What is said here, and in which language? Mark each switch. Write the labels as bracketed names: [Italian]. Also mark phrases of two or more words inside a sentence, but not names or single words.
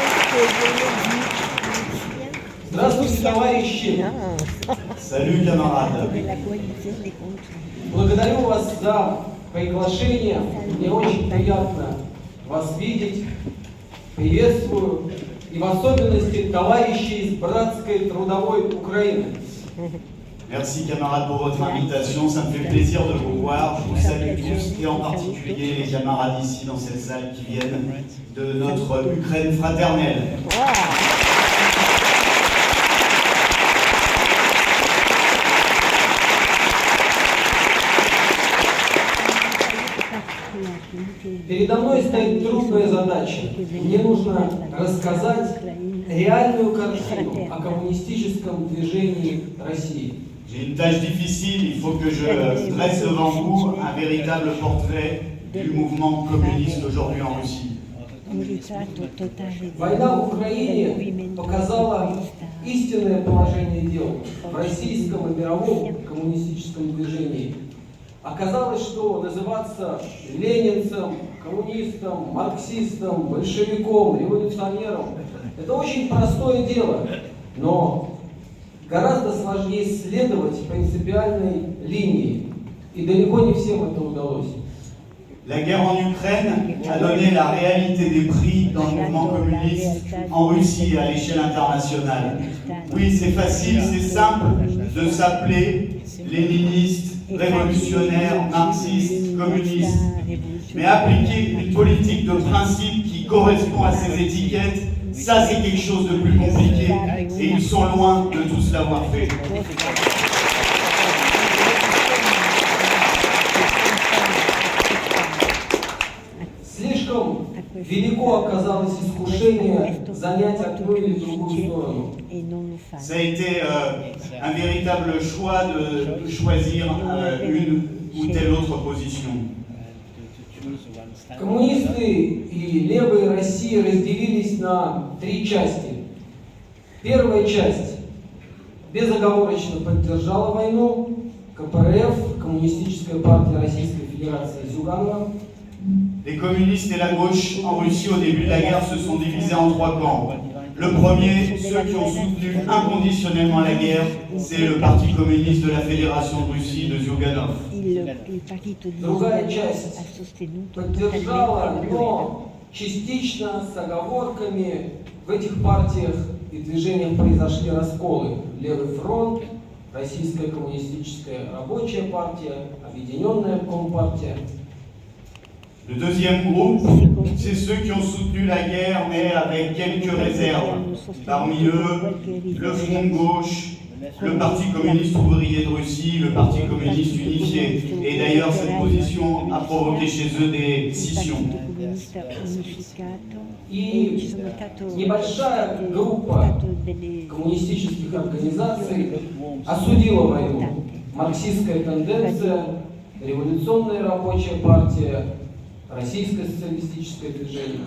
[Russian] Здравствуйте, товарищи! [French] Salut camarades. [Russian] Благодарю вас за приглашение. Мне очень приятно вас видеть. Приветствую. И в особенности товарищей из братской трудовой Украины. [French] Merci camarades pour votre invitation, ça me fait plaisir de vous voir. Je vous salue tous et en particulier les camarades ici dans cette salle qui viennent de notre Ukraine fraternelle. [Russian] Передо мной стоит трудная задача. Мне нужно рассказать реальную картину о коммунистическом движении России. [French] J'ai une tâche difficile, il faut que je dresse devant vous un véritable portrait du mouvement communiste aujourd'hui en Russie. [Russian] Война в Украине показала истинное положение дел в российском и мировом коммунистическом движении. Оказалось, что называться ленинцем, коммунистом, марксистом, большевиком, революционером – это очень простое дело, но гораздо сложнее следовать принципиальной линии, и далеко не всем это удалось. [French] La guerre en Ukraine a donné la réalité des prix dans le mouvement communiste en Russie et à l'échelle internationale. Oui, c'est facile, c'est simple de s'appeler léniniste, révolutionnaire, marxiste, communiste. Mais appliquer une politique de principe qui correspond à ces étiquettes, ça c'est quelque chose de plus compliqué et ils sont loin de tous l'avoir fait. [Russian] Слишком велико оказалось искушение занять одну или другую сторону. [French] Ça a été un véritable choix de choisir une ou telle autre position. [Russian] Коммунисты и левые России разделились на три части. Первая часть безоговорочно поддержала войну. КПРФ, Коммунистическая партия Российской Федерации Зюганова. [French] Les communistes et la gauche en Russie au début de la guerre se sont divisés en trois camps. Le premier, ceux qui ont soutenu inconditionnellement la guerre, c'est le Parti communiste de la Fédération de Russie de Zyuganov. [Russian] Другая часть поддержала, но частично с оговорками. В этих партиях и движениях произошли расколы. Левый фронт, Российская коммунистическая рабочая партия, Объединенная Компартия. [French] Le deuxième groupe, c'est ceux qui ont soutenu la guerre, mais avec quelques réserves. Parmi eux, le Front de gauche, le Parti communiste ouvrier de Russie, le Parti communiste unifié. Et d'ailleurs, cette position a provoqué chez eux des scissions. [Russian] И небольшая группа коммунистических организаций осудила войну. Марксистская тенденция, революционная рабочая партия, Российское социалистическое движение.